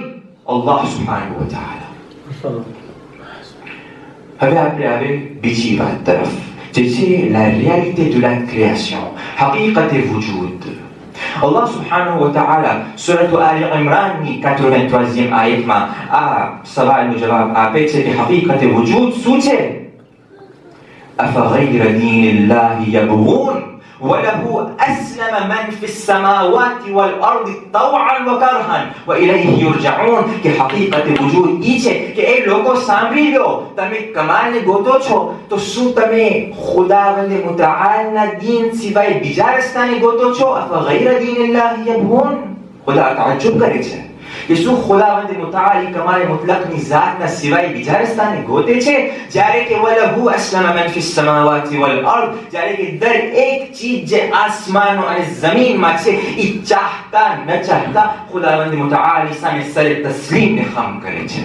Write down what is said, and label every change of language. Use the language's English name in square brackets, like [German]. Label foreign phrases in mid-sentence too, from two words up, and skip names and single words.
[Arabic] الله سبحانه وتعالى. [Gujarati] હવે આપણે આવે બીજી વાત તરફ, જે છે [French] la réalité de la création, [Gujarati] હકીકતે વજૂદ. [Arabic] الله سبحانه وتعالى [Gujarati] સૂરત આલ ઇમરાનની 83મી આયતમાં આ સવાલનો જવાબ આપે છે કે હકીકતે વજૂદ શું છે? [Arabic] أفغير دين الله يبغون وله أسلم من في السماوات والأرض طوعا وكرها وإليه يرجعون. [Gujarati] કે હકીકતે વજૂદ ઈ છે કે એ લોકો સાંભળી લો, તમે કમાલને ગોતો છો તો શું તમે ખુદાવંદ મુતઆલના દીન સિવાય બીજા રસ્તાને ગોતો છો? [Arabic] أفغير دين الله يبغون. [Gujarati] ખુદા તાજ્જુબ કરે છે કે શું ખુદાવંદ મુતઆલી કમાલ મુતલકની ઝાતના સિવાય બીજા રસ્તાને ગોતે છે? જ્યારે કે [Arabic] وله أسلم من في السماوات والأرض, [Gujarati] જ્યારે કે દરેક ચીજ જે આસમાનો અને જમીનમાં છે એ ચાહતા ન ચાહતા ખુદાવંદ મુતઆલી સામે સરે તસ્લીમને ખમ કરે છે.